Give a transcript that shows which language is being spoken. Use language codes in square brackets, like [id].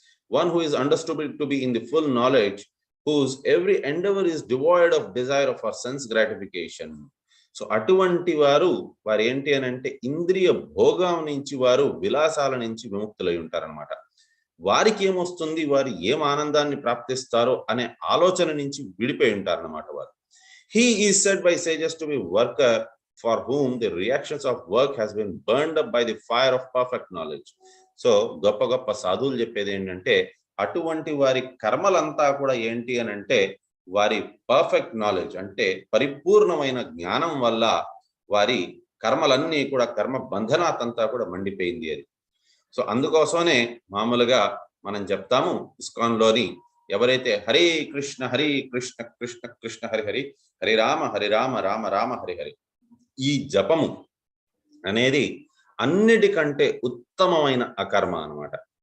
[en] One who is understood to be in the full knowledge whose every endeavor is devoid of desire for sense gratification. [te] So అటువంటి వారు ఏంటి అని అంటే ఇంద్రియ భోగం నుంచి, వారు విలాసాల నుంచి విముక్తులై ఉంటారనమాట. వారికి ఏమొస్తుంది, వారు ఏం ఆనందాన్ని ప్రాప్తిస్తారో అనే ఆలోచన నుంచి విడిపోయి ఉంటారన్నమాట వారు. [en] He is said by sages to be worker for whom the reactions of work has been burned up by the fire of perfect knowledge. [te] So గొప్ప గొప్ప సాధువులు చెప్పేది ఏంటంటే అటువంటి వారి కర్మలంతా కూడా ఏంటి అని అంటే వారి పర్ఫెక్ట్ నాలెడ్జ్ అంటే పరిపూర్ణమైన జ్ఞానం వల్ల వారి కర్మలన్నీ కూడా కర్మ బంధనాతంతా కూడా మండిపోయింది అది. సో అందుకోసమే మామూలుగా మనం చెప్తాము ఇస్కాన్లోని ఎవరైతే హరే కృష్ణ కృష్ణ కృష్ణ హరి హరి హరి రామ రామ రామ హరి హరి ఈ జపము అనేది అన్నిటికంటే ఉత్తమమైన అకర్మ అన్నమాట.